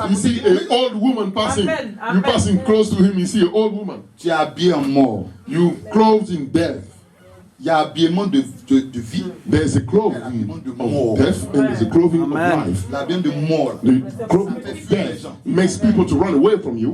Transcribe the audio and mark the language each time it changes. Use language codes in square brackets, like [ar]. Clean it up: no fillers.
[en] He see an old woman passing. You passing close to him, you see an old woman. [fr] Tu es habillé en mort. [en] You clothed in death. [fr] Il y a habillement de vie. [en] There's a clothing of death and there's a clothing of Amen. life. [fr] L'habillement de mort. [en] The clothing of death makes people to run away from you,